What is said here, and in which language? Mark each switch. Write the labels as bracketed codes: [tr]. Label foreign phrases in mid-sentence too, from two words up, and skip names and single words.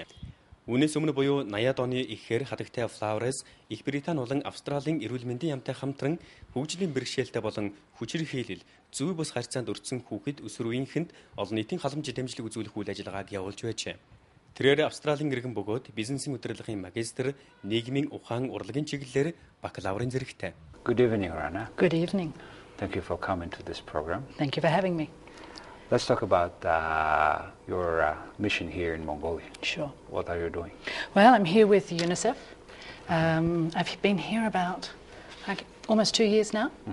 [mn] Үүнээс өмнө буюу 80-аад оны эхээр хадагтай Flowers Их Британи болон Австралийн эрүүл мэндийн яамтай хамтран хөгжлийн бэрхшээлтэй болон хүчирхийлэл, зүй бус харьцаанд өртсөн хүүхэд өсвөр үеийнхэнд олон нийтийн халамж дэмжлэг үзүүлэх үйл ажиллагааг явуулж байжээ. Тэрээр Австралийн иргэн бөгөөд бизнесийн удирдлагын магистр, нийгмийн ухаан урлагийн чиглэлээр бакалаврын зэрэгтэй. [en] Good evening, Rana. Good evening. Thank you for coming to this program. Thank you for having me. Let's talk about your mission here in Mongolia. Sure. What are you doing? Well, I'm here with UNICEF. I've been here about almost 2 years now.